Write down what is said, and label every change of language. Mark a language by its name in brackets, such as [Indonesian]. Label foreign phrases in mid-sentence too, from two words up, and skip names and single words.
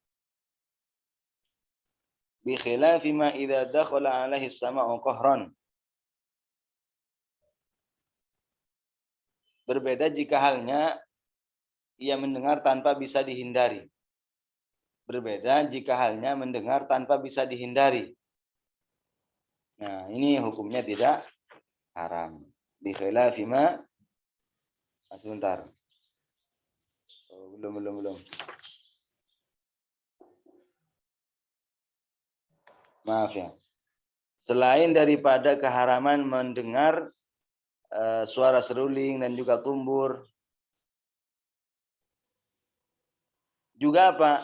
[Arabic] بخلاف ما إذا دخل عليه السماع قهرا. [Indonesian] Berbeda jika halnya ia mendengar tanpa bisa dihindari. Berbeda jika halnya mendengar tanpa bisa dihindari. Nah, ini hukumnya tidak haram. [Arabic] بخلاف ما, [Indonesian] sebentar. Oh, belum. Maaf ya. Selain daripada keharaman mendengar suara seruling dan juga tumbur, juga apa?